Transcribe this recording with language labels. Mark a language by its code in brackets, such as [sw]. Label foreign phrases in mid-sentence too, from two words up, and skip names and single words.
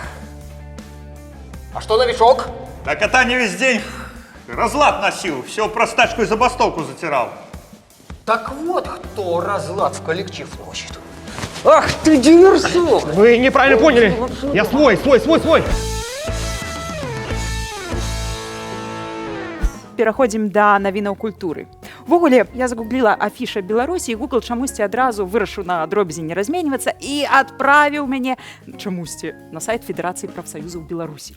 [ru] А что новичок? Да кота не весь день разлад носил, все про стачку и забастовку затирал. Так вот, кто разлад в коллектив носит. Ах ты диверсант! Вы неправильно поняли. Я свой. [be] Пераходзім да навінаў культуры. Увогуле, я загугліла афіша Беларусі, і Google чамусьці адразу вырашыў на дробязі не разменьвацца і адправіў мяне чамусьці на сайт Федэрацыі прафсаюзаў Беларусі.